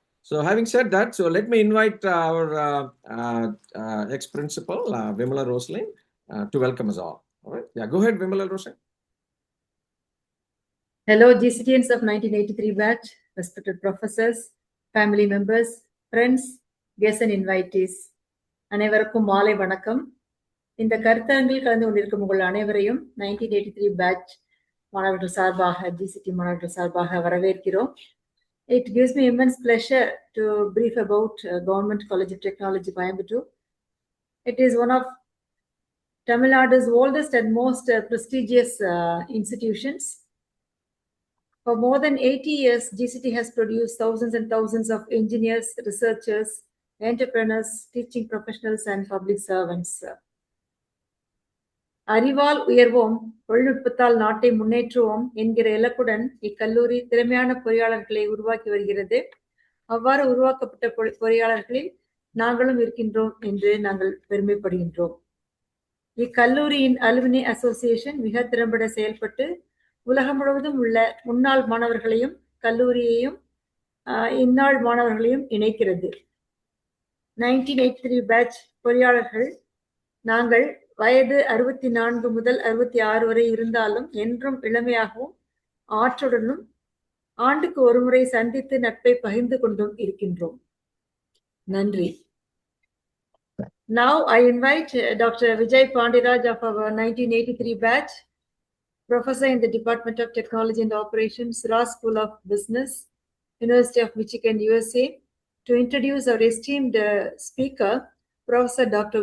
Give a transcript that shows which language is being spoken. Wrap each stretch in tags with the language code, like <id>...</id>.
<en>So having said that, so let me invite our ex-principal, Vimala Rosaline, to welcome us all. All right. Yeah, go ahead, Vimala Rosaline. Hello, GCTians of 1983 batch, respected professors, family members, friends, guests and invitees.</en> <ta>அனைவருக்கும் மாலை வணக்கம். இந்த கருத்தரங்கில் கலந்து கொண்டிருக்கும் உங்கள் அனைவரையும் 1983 batch மாணவர்கள் சார்பாக GCT மாணவர்கள் சார்பாக வரவேற்கிறோம்.</ta> <en>It gives me immense pleasure to brief about Government College of Technology, Coimbatore. It is one of Tamil Nadu's oldest and most prestigious institutions. For more than 80 years, GCT has produced thousands and thousands of engineers, researchers, entrepreneurs, teaching professionals, and public servants.</en> <ta>அறிவால் உயர்வோம், தொழில்நுட்பத்தால் நாட்டை முன்னேற்றுவோம் என்கிற இலக்குடன் இக்கல்லூரி திறமையான பொறியாளர்களை உருவாக்கி வருகிறது. அவ்வாறு உருவாக்கப்பட்ட பொறியாளர்களில் நாங்களும் இருக்கின்றோம் என்று நாங்கள் பெருமைப்படுகின்றோம். இக்கல்லூரியின் அலுமினி அசோசியேஷன் மிக திறம்பட செயல்பட்டு உலகம் முழுவதும் உள்ள முன்னாள் மாணவர்களையும் கல்லூரியையும் இந்நாள் மாணவர்களையும் இணைக்கிறது. 1983 பேட்ச் பொறியாளர்கள் நாங்கள் வயது 64 முதல் 66 வரை இருந்தாலும் என்றும் இளமையாகவும் ஆற்றுடனும் ஆண்டுக்கு ஒரு முறை சந்தித்து நட்பை பகிர்ந்து கொண்டும் இருக்கின்றோம். நன்றி.</ta> <en>Now I invite Dr. Vijay Pandiraj of our 1983 batch, professor in the Department of Technology and Operations, Ross School of Business, University of Michigan, USA, to introduce our esteemed speaker, Professor Dr.</en>